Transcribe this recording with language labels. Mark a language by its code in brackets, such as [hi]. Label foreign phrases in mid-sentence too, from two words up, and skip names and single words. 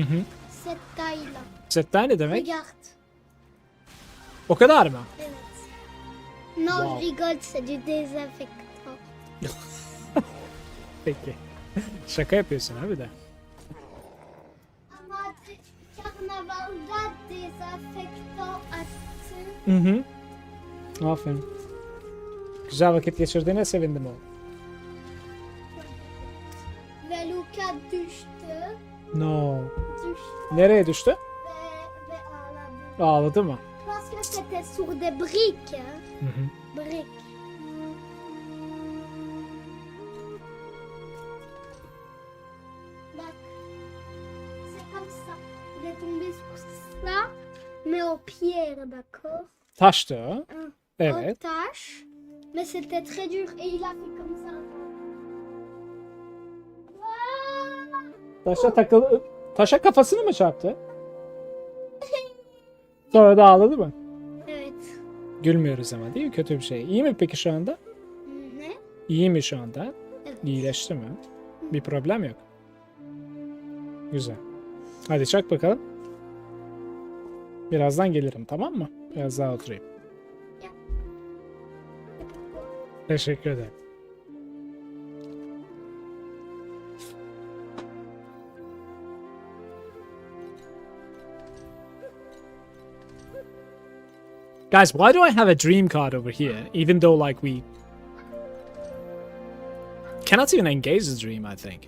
[fr] Cette taille-là. [tr] Setler ne demek? [fr] Regarde. [tr] O kadar mı? Evet. [fr] Non, Wow. je rigole, c'est du désinfectant. [tr] Peki. Şaka yapıyorsun abi de. Ama karnavalda désinfectant attı. Aferin. Güzel vakit geçirdiğine sevindim o. Ve Luca düştü. No. Düştü Nereye düştü? ve ağladı. Ağladı mı? [fr] Parce que c'était sur des briques. Hein? Briques. Bak. tombé sur ça, mais en pierre, d'accord? [tr] Taştı o. [fr] En [tr] Evet. [fr] tache. Mais c'était très dur et il a fait comme ça. [tr] Taşa kafasını mı çarptı? Sonra da ağladı mı? Evet. Gülmüyoruz ama değil mi? Kötü bir şey. İyi mi peki şu anda? Ne? İyi mi şu anda? Evet. İyileşti mi? Bir problem yok. Güzel. Hadi çak bakalım. Birazdan gelirim, tamam mı? Biraz daha oturayım. Ya. Teşekkür ederim. [en] Guys, why do I have a dream card over here, even though, like, we cannot even engage the dream, I think.